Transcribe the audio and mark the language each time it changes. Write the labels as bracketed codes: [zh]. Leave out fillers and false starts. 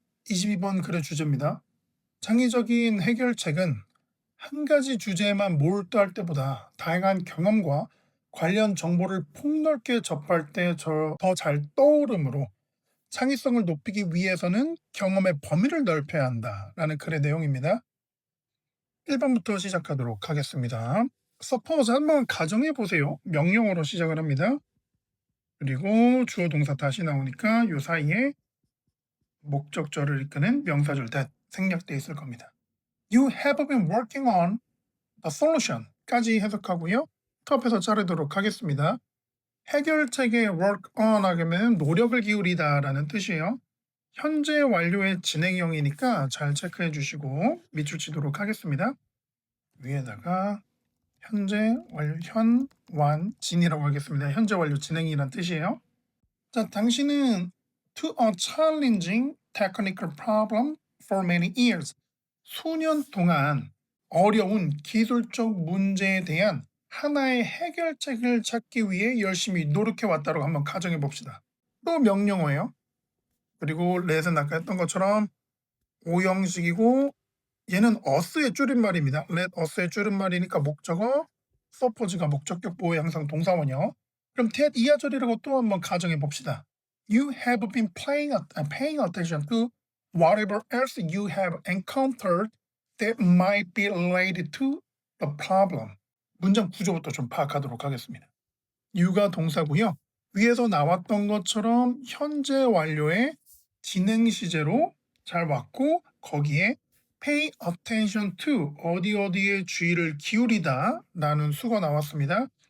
[ko] 22번 글의 주제입니다. 창의적인 해결책은 한 가지 주제에만 몰두할 때보다 다양한 경험과 관련 정보를 폭넓게 접할 때 더 잘 떠오르므로 창의성을 높이기 위해서는 경험의 범위를 넓혀야 한다라는 글의 내용입니다. 1번부터 시작하도록 하겠습니다. [en] Suppose [ko] 한번 가정해 보세요. 명령어로 시작을 합니다. 그리고 주어 동사 다시 나오니까 요 사이에 목적절을 이끄는 명사절 that 생략돼 있을 겁니다. [en] You have been working on the solution [ko] 까지 해석하고요. 톱에서 자르도록 하겠습니다. 해결책에 work on 하면 노력을 기울이다라는 뜻이에요. 현재 완료의 진행형이니까 잘 체크해 주시고 밑줄 치도록 하겠습니다. 위에다가 현재 완료, 진이라고 하겠습니다. 현재 완료 진행이란 뜻이에요. 자, 당신은 [en] to a challenging technical problem for many years. [ko] 수년 동안 어려운 기술적 문제에 대한 하나의 해결책을 찾기 위해 열심히 노력해 왔다고 한번 가정해 봅시다. 또 명령어예요. 그리고 let은 아까 했던 것처럼 오형식이고 얘는 us의 줄임말입니다. let us의 줄임말이니까 목적어, suppose가 목적격 보호 양상 동사원이요. 그럼 that 이하절이라고 또 한번 가정해 봅시다. [en] You have been paying attention to whatever else you have encountered that might be related to the problem. [ko] 문장 구조부터 좀 파악하도록 하겠습니다. you가 동사고요. 위에서 나왔던 것처럼 현재 완료의 진행 시제로 잘 왔고 거기에 pay attention to 어디에 주의를 기울이다 라는 수가 나왔습니다.